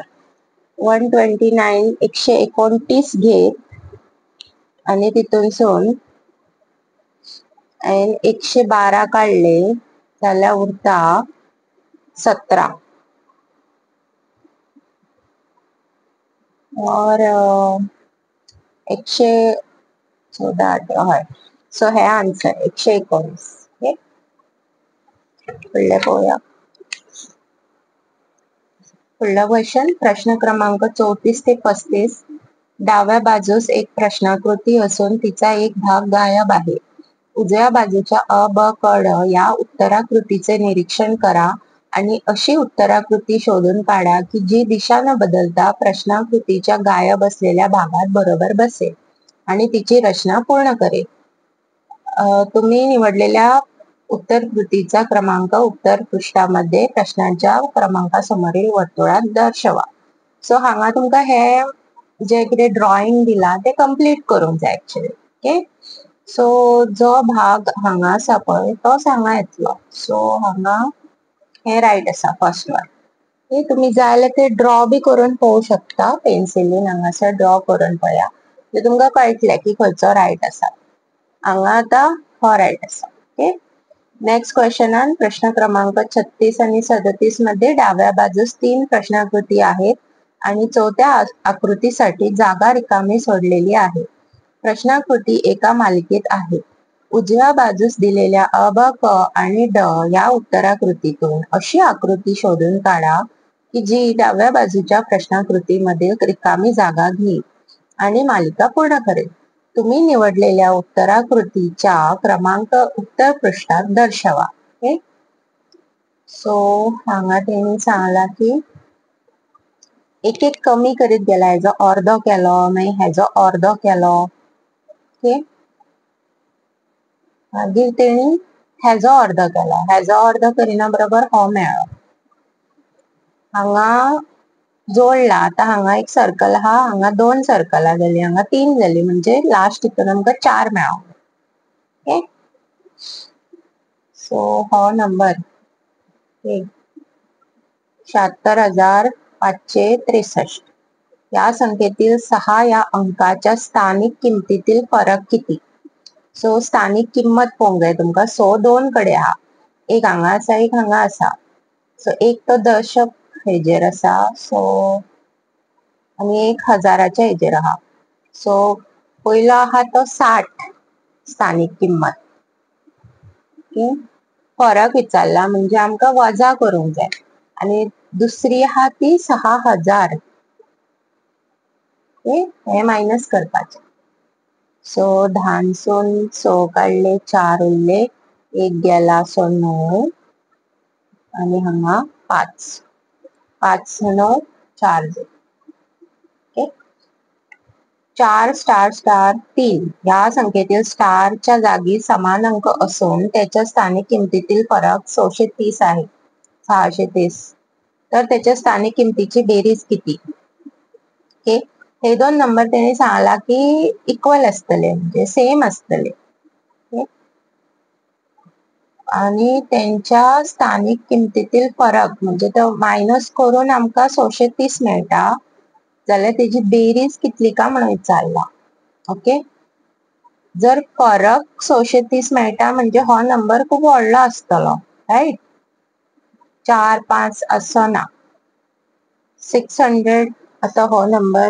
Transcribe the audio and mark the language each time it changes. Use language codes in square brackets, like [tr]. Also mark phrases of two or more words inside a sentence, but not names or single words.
[kok] 129 129 घेत आणि तितूनसून 112 काढले जाल्यार उरता 17. और 114 हय. सो हे आन्सर 119. ओके, फुडले पळोवया. [mr] पुढला क्वेश्चन, प्रश्न क्रमांक 34 ते 35. डाव्या बाजूस एक प्रश्नाकृती असून तिचा एक भाग गायब आहे. उजव्या बाजूच्या अ ब क ड या उत्तराकृतीचे निरीक्षण करा आणि अशी उत्तराकृती शोधून काढा की जी दिशा न बदलता प्रश्नाकृतीच्या गायब असलेल्या भागात बरोबर बसेल आणि तिची रचना पूर्ण करेल. तुम्ही निवडलेल्या उत्तर कृतीचा क्रमांक उत्तर पृष्ठामध्ये प्रश्नांच्या क्रमांकासमोरील वर्तुळात दर्शवा. [kok] सो हांगा तुमका हे जे कितें ड्रॉइंग दिला ते कंप्लीट करूंक जाय एक्चुअली. ओके, सो जो भाग हांगा आसा पळय तोच हांगा येतलो. सो हांगा हे राईट आसा [en] first one. [kok] ओके, तुम्ही जाय जाल्यार ते ड्रॉ बी करून पळोवंक शकता पेन्सिलीन. हांगासर ड्रॉ करून पळया, ते तुमका कळटले की खंयचो राईट आसा. हांगा आता हो राईट आसा. [en] okay, next [mr] क्वेश्चनान प्रश्न क्रमांक 36 आणि 37 मध्ये डाव्या बाजूस 3 प्रश्नाकृती आहेत आणि चौथ्या आकृतीसाठी जागा रिकामी सोडलेली आहे. प्रश्नाकृती एका मालिकेत आहे. उजव्या बाजूस दिलेल्या अ ब क आणि ड या उत्तराकृतीतून अशी आकृती शोधून काढा की जी डाव्या बाजूच्या प्रश्नाकृतीमध्ये रिकामी जागा घेईल आणि मालिका पूर्ण करेल. तुम्ही निवडलेल्या उत्तराकृतीच्या क्रमांक उत्तर पृष्ठात दर्शवा. ओके, [kok] सो हांगा त्यांनी सांगला की एक एक कमी करीत गेला, हेजो अर्दो केलो, मागीर हेजो अर्दो केलो. ओके, मागीर तेणी हेजो अर्दो केलो, हेजो अर्दो करिना बरोबर हो मेळ्ळो. हांगा जोडला, आता हांगा एक सर्कल आहा, हांगा 2 सर्कलां जाली, हांगा 3 जाली, म्हणजे लास्ट हितून आमकां 4 मेळ्ळो. [en] okay, so [mr] हो नंबर 76,563 या संख्येतील 6 या अंकाच्या स्थानिक किमतीतील फरक किती? [kok] सो स्थानिक किंमत पळोवंक जाय तुमकां. सो 2 कडे आहा, एक हांगा आसा, एक हांगा आसा. सो एक तो दशक हेजेर आसा, सो आनी एक हजाराच्या हेजेर आहा. सो पयलो आहा तो 60 स्थानिक किंमत. ओके, फरक विचारला म्हणजे आमकां वजा करूंक जाय. आणि दुसरी आहा ती 6,000. हे मायनस करपाचे. सो 10सून 6 काडले, 4 उरले, एक गेला, सो 9 आणि हांगा 5. 5 9 4 जाले. [mr] ओके, 4 [en] star star [mr] 3 या संख्येतील स्टारच्या जागी समान अंक असून त्याच्या स्थानिक किमतीतील फरक 630 आहे. 630 तर त्याच्या स्थानिक किमतीची बेरीज किती? [kok] ओके, हे 2 नंबर त्याने सांगला की इक्वल असतले, म्हणजे सेम असतले. आणि त्यांच्या स्थानिक किमतीतील फरक म्हणजे तो मायनस करून आमकां 630 मेळटा, जाल्यार तेजी बेरीज कितली का म्हणून विचारला. ओके, जर फरक 630 मेळटा म्हणजे हो नंबर खूप व्हडलो आसतलो, राईट. 4 5 असो ना, 600 आता हो नंबर.